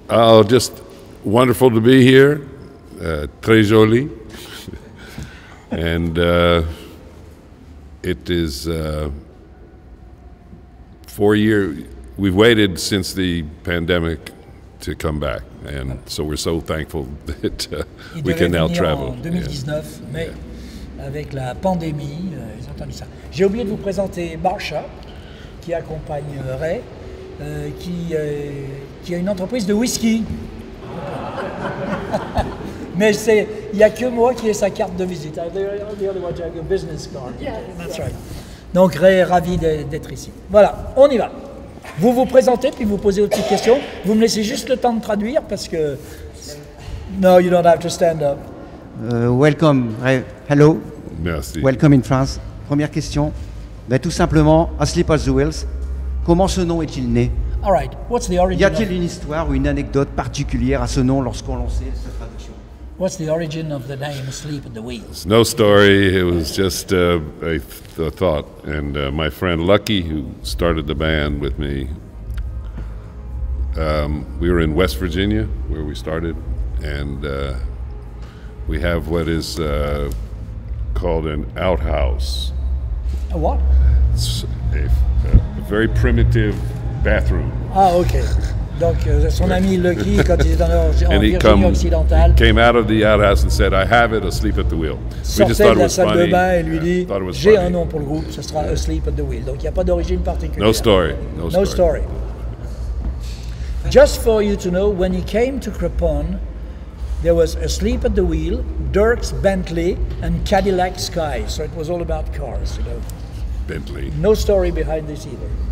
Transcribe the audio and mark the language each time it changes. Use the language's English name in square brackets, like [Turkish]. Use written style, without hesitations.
[English] Just wonderful to be here, [French] très joli, [English] and it is 4 years. We've waited since the pandemic to come back, and so we're so thankful that we can now travel. [French] En 2019, mais avec la pandémie, ils ont entendu ça. J'ai oublié de vous présenter Marsha, qui accompagne Ray, qui a une entreprise de whisky. Mais il n'y a que moi qui ai sa carte de visite. [English] Business card. Yeah, that's right. [French] Donc, Ray est ravi d'être ici. Voilà, on y va. Vous vous présentez, puis vous posez vos petites questions. Vous me laissez juste le temps de traduire parce que... [English] No, you don't have to stand up. Welcome, Ray. Hello. [French] Merci. [English] Welcome in France. [French] Première question. Ben, tout simplement, Asleep at the Wheels, comment ce nom est-il né? [English] All right. What's the origin? [French] Y a-t-il une histoire ou une anecdote particulière à ce nom lorsqu'on lançait cette traduction? [English] What's the origin of the name Asleep at the Wheel? No story. It was just a thought. And my friend Lucky, who started the band with me, we were in West Virginia where we started, and we have what is called an outhouse. A what? It's a very primitive bathroom. Ah, ok. [French] Donc, son ami Lucky, quand il était en Virginie occidentale, [English] he came out of the outhouse and said, "I have it, Asleep at the Wheel." [French] Sortait de la salle de bain et lui dit, j'ai un nom pour le groupe, ce sera Asleep at the Wheel. Donc, il n'y a pas d'origine particulière. [English] No story. No story. Just for you to know, when he came to Crepon, there was Asleep at the Wheel, Dirk's Bentley, and Cadillac Sky. So it was all about cars, you know. Bentley. No story behind this either.